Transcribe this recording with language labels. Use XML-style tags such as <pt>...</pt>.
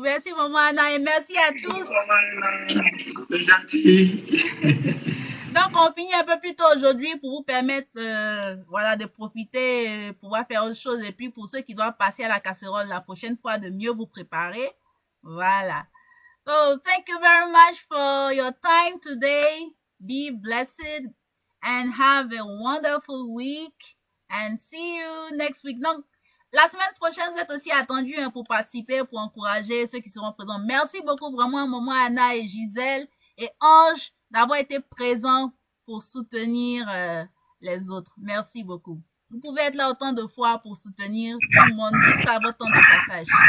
<fr>Merci, maman Anna, et merci à tous. Gentil. Donc, on finit un peu plus tôt aujourd'hui pour vous permettre voilà, de profiter, pouvoir faire autre chose. Et puis, pour ceux qui doivent passer à la casserole la prochaine fois, de mieux vous préparer. Voilà.</fr> <en>So, thank you very much for your time today. Be blessed and have a wonderful week. And see you next week.</en> <fr>Donc, la semaine prochaine, vous êtes aussi attendus hein, pour participer, pour encourager ceux qui seront présents. Merci beaucoup vraiment, maman Anna et Gisèle et Ange, d'avoir été présents pour soutenir les autres. Merci beaucoup. Vous pouvez être là autant de fois pour soutenir tout le monde, juste à votre temps de passage.</fr>